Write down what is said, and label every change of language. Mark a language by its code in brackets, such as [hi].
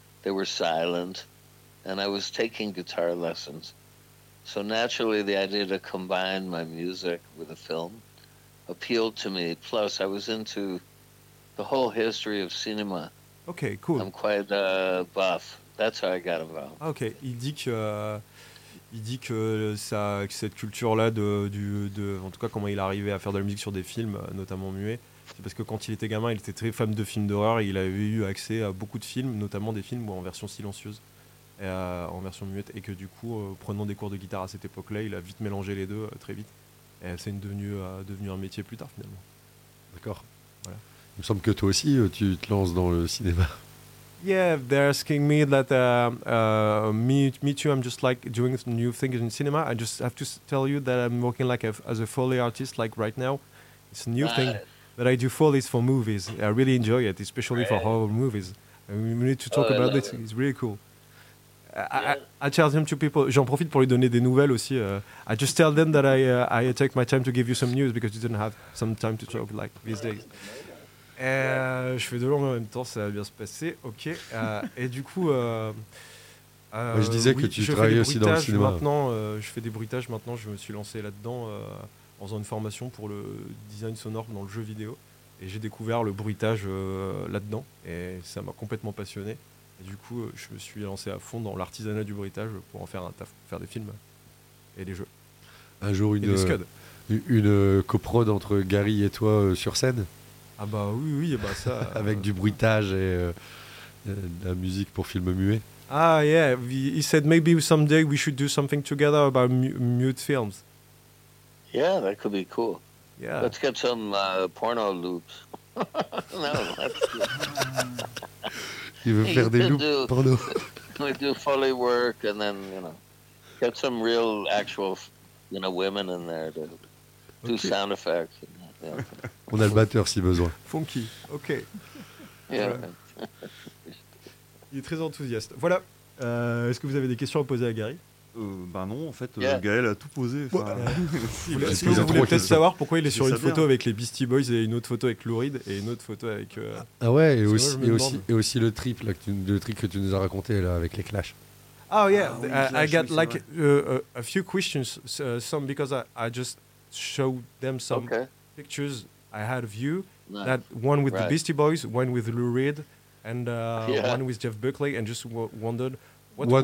[en] They were silent. And I was taking guitar lessons. So naturally, the idea to combine my music with a film appealed to me. Plus, I was into the whole history of cinema. Okay, cool. I'm quite buff. That's how I got involved. [fr] Okay, il dit que ça, que cette culture-là de en tout cas comment il arrivait à faire de la musique sur des films, notamment muets, c'est parce que quand il était gamin, il était très fan de films d'horreur. Et il avait eu accès à beaucoup de films, notamment des films en version silencieuse. En version muette, et que du coup, prenant des cours de guitare à cette époque-là, il a vite mélangé les deux, très vite. Et c'est devenu un métier plus tard, finalement. D'accord. Voilà. Il me semble que toi aussi, tu te lances dans le cinéma. [en] Yeah, they're asking me that me too. I'm just like doing new things in cinema. I just have to tell you that I'm working like as a Foley artist, like right now. It's a new thing, but I do Foleys for movies. I really enjoy it, especially for horror movies. And we need to talk about it. It's really cool. I tell them to people. [fr] J'en profite pour lui donner des nouvelles aussi. [en] I just tell them that I take my time to give you some news because you didn't have some time to talk like these days. [fr] Je fais deux langues en même temps, ça va bien se passer. Ok. Et du coup, je disais que tu travailles aussi dans le cinéma. Maintenant, je fais des bruitages. Maintenant, je me suis lancé là-dedans en faisant une formation pour le design sonore dans le jeu vidéo, et j'ai découvert le bruitage là-dedans, et ça m'a complètement passionné. Du coup, je me suis lancé à fond dans l'artisanat du bruitage pour en faire un taf, faire des films et des jeux. Un jour, une coprod entre Gary et toi sur scène. Ah bah oui, bah ça. Avec du bruitage et de la musique pour films muets. [en] Ah yeah, he said maybe someday we should do something together about mute films. Yeah, that could be cool. Yeah. Let's get some porno loops. [fr] Il veut faire des loops porno. [en] We do Foley work and then, you know, get some real actual, you know, women in there to do sound effects. [fr] On a le batteur si besoin. [en] Funky, ok. Yeah. [fr] Il est très enthousiaste. Voilà. Est-ce que vous avez des questions à poser à Gary? Bah non, en fait, yeah. Gaël a tout posé. Ouais. Si vous voulez peut-être savoir pourquoi il est sur une photo avec les Beastie Boys et une autre photo avec Lou Reed et une autre photo avec. Ah ouais, et aussi le trip là, que tu nous as raconté là, avec les Clash. [en] Oh yeah, I got like a few questions, some because I just showed them some pictures I had of you. Nice. That one with the Beastie Boys, one with Lou Reed, and one with Jeff Buckley, and just wondered what one